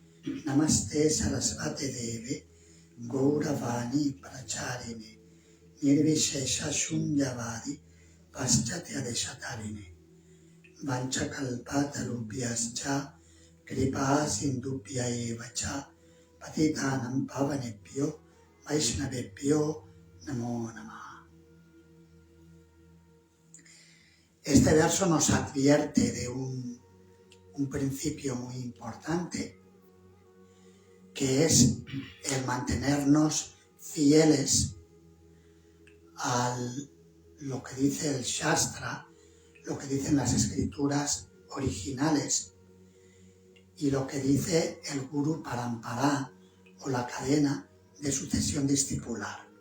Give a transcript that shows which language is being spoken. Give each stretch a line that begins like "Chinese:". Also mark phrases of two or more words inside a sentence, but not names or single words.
Sanskrit: Namaste Sarasvate Deve Gauravani Pracharine nirvishesha shunyavadi paschatya deshatarine vanchakalpatarubhyascha kripa sindubhya evacha patitanam pavanebhyo vaishnavebhyo namo namaha.
Spanish: Este verso nos advierte de un principio muy importante, que es el mantenernos fieles a lo que dice el Shastra, lo que dicen las escrituras originales y lo que dice el Guru Parampara o la cadena de sucesión discipular.